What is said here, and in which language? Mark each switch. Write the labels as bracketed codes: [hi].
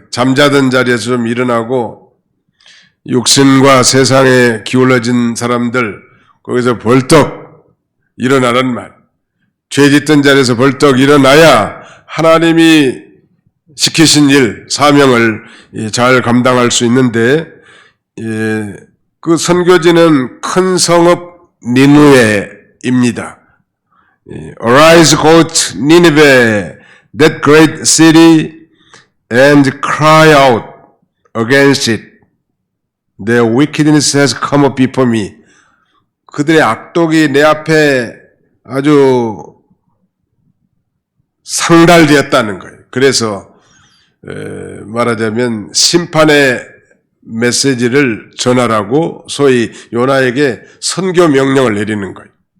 [ko] 잠자던 자리에서 좀 일어나고 육신과 세상에 기울어진 사람들 거기서 벌떡 일어나라는 말. 죄 짓던 자리에서 벌떡 일어나야 하나님이 시키신 일, 사명을 잘 감당할 수 있는데 그 선교지는 큰 성읍 니누에입니다. [en] Arise, go to Nineveh, that great city, and cry out against it. Their wickedness has come up before me. [ko] 그들의 악독이 내 앞에 아주 상달되었다는 거예요. 그래서 말하자면 심판의 메시지를 전하라고 소위 요나에게 선교 명령을 내리는 거예요.